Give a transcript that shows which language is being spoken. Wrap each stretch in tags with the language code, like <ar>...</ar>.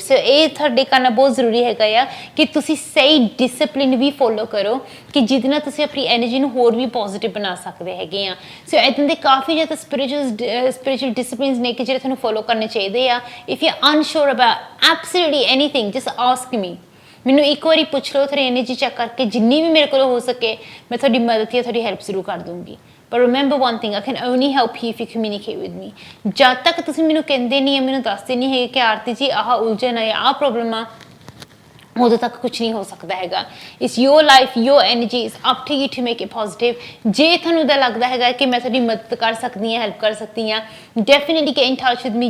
<pa>So ਇਹ ਤੁਹਾਡੇ ਕਰਨਾ ਬਹੁਤ ਜ਼ਰੂਰੀ ਹੈਗਾ ਆ ਕਿ ਤੁਸੀਂ ਸਹੀ ਡਿਸਪਲਿਨ ਵੀ ਫੋਲੋ ਕਰੋ ਕਿ ਜਿਹਦੇ ਨਾਲ ਤੁਸੀਂ ਆਪਣੀ ਐਨਰਜੀ ਨੂੰ ਹੋਰ ਵੀ ਪੋਜ਼ਿਟਿਵ ਬਣਾ ਸਕਦੇ ਹੈਗੇ ਆ। ਸੋ ਇੱਦਾਂ ਦੇ ਕਾਫੀ ਜ਼ਿਆਦਾ spiritual disciplines ਨੇ ਕਿ ਜਿਹੜੇ ਤੁਹਾਨੂੰ ਫੋਲੋ ਕਰਨੇ ਚਾਹੀਦੇ ਆ।</pa> <en>if you're unsure about absolutely anything, just ask me.</en> <pa>ਮੈਨੂੰ ਇੱਕ ਵਾਰੀ ਪੁੱਛ ਲਓ, ਤੁਹਾਡੀ ਐਨਰਜੀ ਚੈੱਕ ਕਰਕੇ ਜਿੰਨੀ ਵੀ ਮੇਰੇ ਕੋਲ ਹੋ ਸਕੇ ਮੈਂ ਤੁਹਾਡੀ ਮਦਦ ਜਾਂ ਤੁਹਾਡੀ ਹੈਲਪ ਜ਼ਰੂਰ ਕਰ ਦੂੰਗੀ।</pa> <en>But remember one thing, I can only help you if you communicate with me.</en> <pa>ਜਦ ਤੱਕ ਤੁਸੀਂ ਮੈਨੂੰ ਕਹਿੰਦੇ ਨਹੀਂ ਹੈ, ਮੈਨੂੰ ਦੱਸਦੇ ਨਹੀਂ ਹੈ ਕਿ ਆਰਤੀ ਜੀ ਆਹ ਉਲਝਣ ਹੈ, ਆਹ ਪ੍ਰੋਬਲਮ ਆ, ਉਦੋਂ ਤੱਕ ਕੁਝ ਨਹੀਂ ਹੋ ਸਕਦਾ ਹੈਗਾ।</pa> <en>It's your life, your energy, it's up to you to make it positive.</en> <pa>ਜੇ ਤੁਹਾਨੂੰ ਤਾਂ ਲੱਗਦਾ ਹੈਗਾ ਕਿ ਮੈਂ ਤੁਹਾਡੀ ਮਦਦ ਕਰ ਸਕਦੀ ਹਾਂ,</pa> <en>Help ਕਰ ਸਕਦੀ ਹਾਂ, definitely get in touch with me.</en>